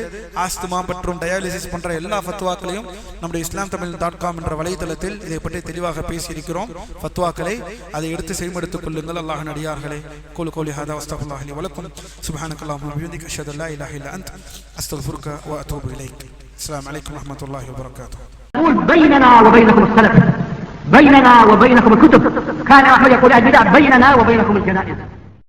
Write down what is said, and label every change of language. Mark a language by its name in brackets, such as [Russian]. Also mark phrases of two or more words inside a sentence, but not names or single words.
[Tamil] ஆஸ்துமா மற்றும் டயாலிசிஸ் போன்ற எல்லா ஃபத்வாக்களையும் நம்முடைய islamtamil.com என்ற வலைதளத்தில் இதை பற்றி தெளிவாக பேசியிருக்கிறோம். ஃபத்வாக்களை அதை எடுத்து செவிமடுத்துக் கொள்ளுங்கள். அல்லாஹ்வின் அடியார்களே, [Arabic] أقول قولي هذا وأستغفر الله لي ولكم. سبحانك اللهم وبحمدك أشهد أن لا إله إلا أنت أستغفرك وأتوب إليك. السلام عليكم ورحمة الله وبركاته. بيننا وبينكم السلف، بيننا وبينكم الكتب. كان أحمد يقول البدع بيننا وبينكم الجنائز.